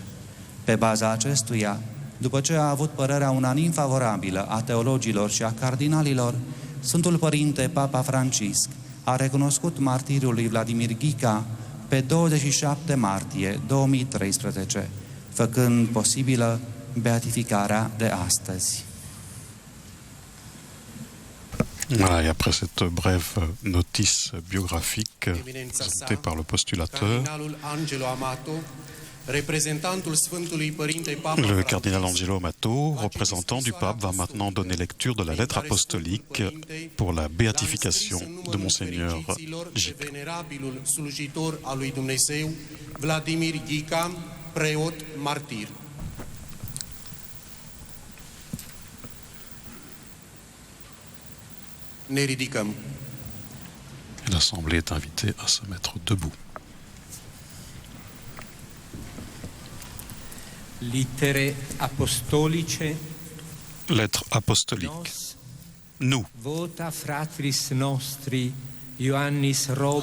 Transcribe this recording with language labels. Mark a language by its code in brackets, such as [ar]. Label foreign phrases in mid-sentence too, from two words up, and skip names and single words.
[ro] Pe baza acestuia, după ce a avut părerea unanim favorabilă a teologilor și a cardinalilor, Sfântul Părinte Papa Francisc a recunoscut martiriul lui Vladimir Ghica pe 27 martie 2013, făcând posibilă beatificarea de astăzi. [fr] Voilà, et après cette brève notice biographique présentée par le postulateur, le cardinal Angelo Amato, représentant du pape, va maintenant donner lecture de la lettre apostolique pour la béatification de Monseigneur Ghica. [ro] Venerabilul slujitor al lui Dumnezeu, Vladimir Ghica, preot martir. Ne ridicăm. [fr] L'Assemblée est invitée à se mettre debout. [ro] Litere apostolice. [fr] Lettre apostolique. Nous, [la] Vota fratris nostri Ioannis Robu,